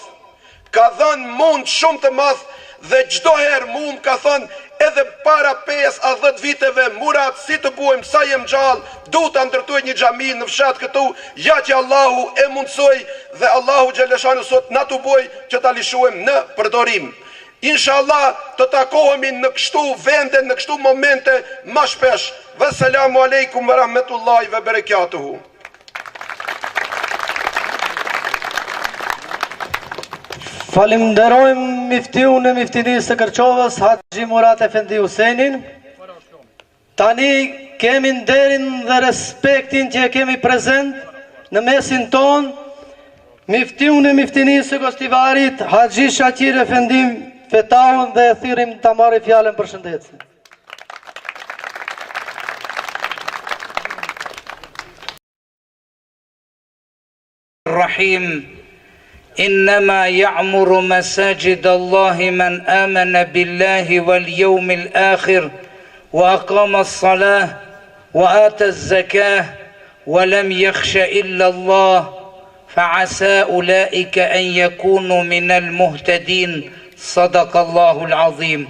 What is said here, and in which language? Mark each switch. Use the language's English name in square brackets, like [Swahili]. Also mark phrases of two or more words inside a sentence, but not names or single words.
[Albanian] Ka dhënë mund shumë të madh dhe çdo herë mund ka thënë edhe para 5 a 10 viteve, Murat, si të buajmë sa jem gjallë, du të ndërtuaj një xhami në fshat këtu, ja që Allahu e mundsoj dhe [Arabic] الله جل شأنه [Albanian] sot na të buaj që ta lishuem në përdorim. Inshallah të takohemi në kështu vende, në kështu momente ma shpesh. [Arabic] والسلام عليكم ورحمة الله وبركاته. [Albanian] Falenderojmë miftiun e miftinisë të Kërçovës, Haxhi Murat Efendi Huseinin. Tani kemi nderin dhe respektin që e kemi prezent në mesin ton, miftiun e miftinisë të Gostivarit, Haxhi Shaqir Efendi Fetaun, dhe thirrim ta marrë fjalën për shëndetje. Rahim. [Arabic] إنما يعمر مساجد الله من آمن بالله واليوم الآخر وأقام الصلاة وآتى الزكاة ولم يخش إلا الله فعسى أولئك أن يكونوا من المهتدين صدق الله العظيم.